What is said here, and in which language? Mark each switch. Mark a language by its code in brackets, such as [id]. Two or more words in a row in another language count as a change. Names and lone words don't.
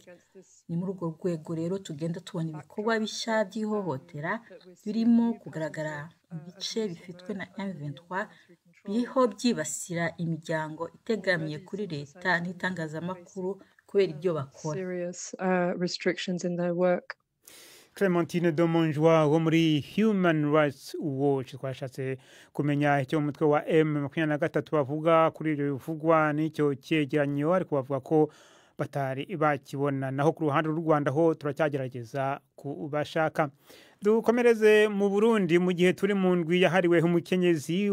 [rw] Ni muri urwo rwego rero tugenda tubona ibikorwa bishya by'ihohotera birimo kugaragara mu bice bifitwe na M23 biriho byibasira imiryango itegamiye kuri leta n'itangazamakuru kubera ibyo bakora. Clementine Domonjwa wo muri Human Rights Watch twashatse kumenya icyo umutwe wa M23 bavuga kuri ibyo bivugwa n'icyo cyegeranyo, ariko bavuga ko batari bakibona. Naho ku ruhande rw'u Rwanda ho turacyagerageza kubashaka. Dukomereze mu Burundi mu gihe turi mu ndwi yahariwe umukenyezi.